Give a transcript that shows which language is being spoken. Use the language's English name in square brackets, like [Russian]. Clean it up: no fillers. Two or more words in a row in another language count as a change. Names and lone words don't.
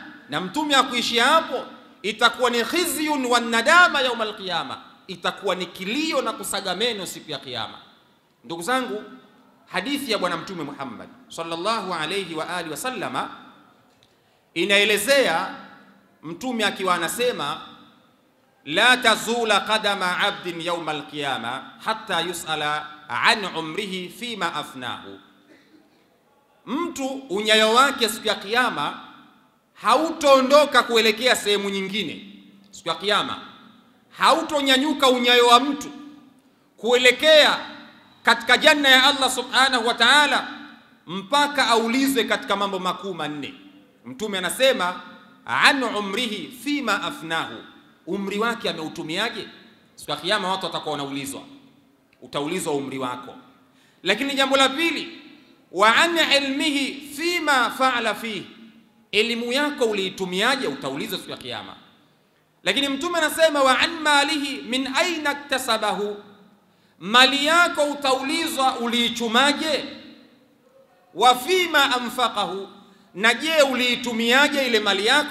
[Swahili] Na Mtume hakuishia hapo, itakuwa ni [Arabic] خزي وندامة يوم القيامة, [Swahili] itakuwa ni kilio na kusaga meno siku ya kiyama. Ndugu zangu, hadithi ya Bwana Mtume Muhammad [Arabic] صلى الله عليه وعلى آله وسلم [Swahili] inaelezea Mtume akiwa anasema, [Arabic] لا تزول قدما عبد يوم القيامة حتى يسأل عن عمره فيما أفناه, [Swahili] mtu unyayo wake siku ya kiyama hautoondoka kuelekea sehemu nyingine. Siku ya kiyama hautonyanyuka unyayo wa mtu kuelekea katika janna ya [Arabic] الله سبحانه وتعالى [Swahili] mpaka aulizwe katika mambo makuu manne. Mtume anasema [Arabic] عن عمره فيما أفناه, [Swahili] umri wake ameutumiaje? Siku ya kiyama watu watakuwa wanaulizwa, utaulizwa umri wako. Lakini jambo la pili, [Arabic] وعن علمه فيما فعل فيه, [Swahili] elimu yako uliitumiaje? Utaulizwa siku ya kiyama. Lakini Mtume anasema [Arabic] وعن ماله من أين اكتسبه, [Swahili] mali yako utaulizwa uliichumaje. [Arabic] وفيما أنفقه, [Swahili] na je uliitumiaje ile mali yako?